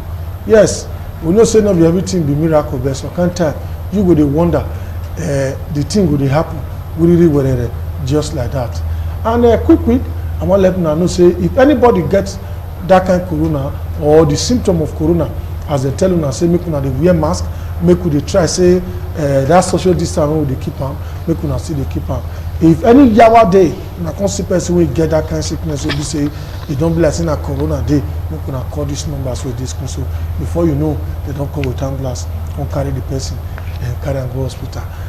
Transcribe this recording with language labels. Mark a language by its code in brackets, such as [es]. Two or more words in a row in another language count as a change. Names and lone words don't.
[pcm] Yes, we know say not everything be miracle, but so can't tell you would wonder the thing would happen really just like that. And quick, I want to let you know say if anybody gets that kind of corona or the symptom of corona, as they tell you say make una dey wear mask, make we dey try say that social distance wey we dey keep am, make una still dey keep am. If any yawa dey, una come see person wey get that kind of sickness wey be say e don be like say na corona dey, make una call this numbers wey dey screen so before you know they don come with ambulance, come carry the person and carry am go hospital.